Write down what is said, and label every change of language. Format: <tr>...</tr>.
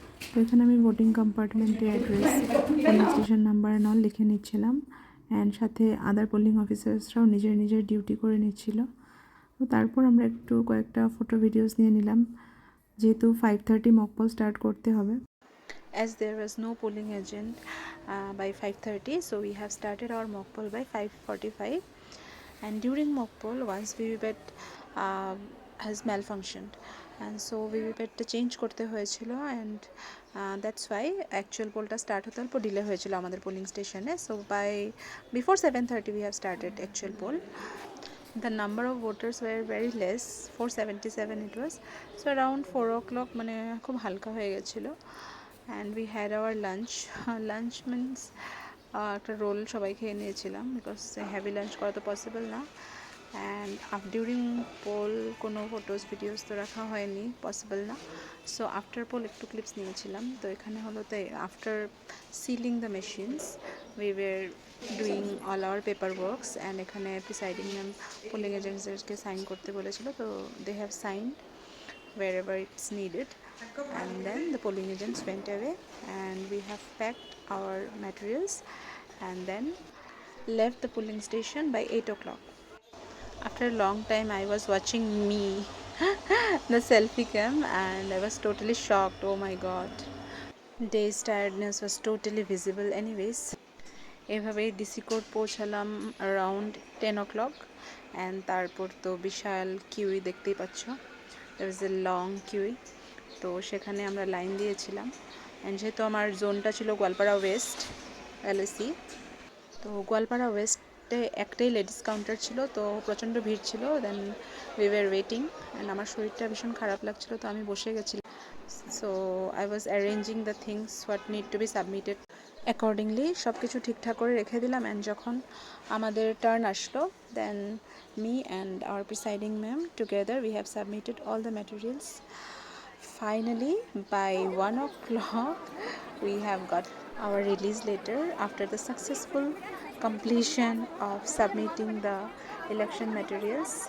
<bn>তো এখানে আমি voting কম্পার্টমেন্টে address, polling station number all লিখে নিচ্ছিলাম, অ্যান্ড সাথে আদার পোলিং অফিসার্সরাও নিজের নিজের ডিউটি করে নিচ্ছিল। তো তারপর আমরা একটু কয়েকটা ফটো ভিডিওস নিয়ে নিলাম, যেহেতু 5:30 মকপল স্টার্ট করতে হবে।</bn> <en>As there was no polling agent by 5:30, so we have started our mock poll by 5:45. And during mock poll, once VVPAT has malfunctioned, and so VVPAT change করতে হয়েছিল, and that's why actual pollটা</en> <bn>start হতে অল্প delay হয়েছিল আমাদের polling স্টেশনে।</bn> <en>So by before 7:30 we have started actual poll. The number of voters were very less, 477 it was, so around 4 o'clock</en> <bn>মানে খুব হালকা হয়ে গেছিলো।</bn> <en>And we had our lunch. Lunch means</en> <bn>একটা রোল সবাই খেয়ে নিয়েছিলাম, বিকজ হেভি লাঞ্চ করা তো পসিবল না। অ্যান্ড ডিউরিং পোল কোনো ফটোস ভিডিওস তো রাখা হয়নি, পসিবল না। সো আফটার পোল একটু ক্লিপস নিয়েছিলাম। তো এখানে হলো তাই</bn> <en>after sealing the machines we were doing all our paper works,</en> <bn>and এখানে প্রিসাইডিং ম্যাম পোলিং এজেন্টসদেরকে সাইন করতে বলেছিল।</bn> <en>তো they have signed wherever it's needed, and then the polling agents went away, and we have packed our materials and then left the polling station by 8 o'clock. After a long time I was watching me the selfie cam, and I was totally shocked. Oh my god, day's tiredness was totally visible.</en> <bn>Anyways, এভাবেই DC court পৌঁছালাম</bn> <en>around 10 o'clock,</en> <bn>and তারপর তো বিশাল kiwi দেখতেই পাচ্ছ,</bn> <en>there was a long queue.</en> <bn>তো সেখানে আমরা line দিয়েছিলাম, অ্যান্ড যেহেতু আমার জোনটা ছিল গোয়ালপাড়া ওয়েস্ট এলএসি, তো গোয়ালপাড়া ওয়েস্টে একটাই লেডিস কাউন্টার ছিল, তো প্রচণ্ড ভিড় ছিল।</bn> <en>then we were waiting,</en> <bn>and আমার শরীরটা ভীষণ খারাপ লাগছিল, তো আমি বসে গেছিলাম।</bn> <en>so I was arranging the things what need to be submitted accordingly,</en> <bn>সব কিছু ঠিকঠাক করে রেখে দিলাম।</bn> <en>and</en> <bn>যখন আমাদের টার্ন আসলো,</bn> <en>Then me and our presiding ma'am together we have submitted all the materials. Finally by 1 o'clock we have got our release letter after the successful completion of submitting the election materials.</en>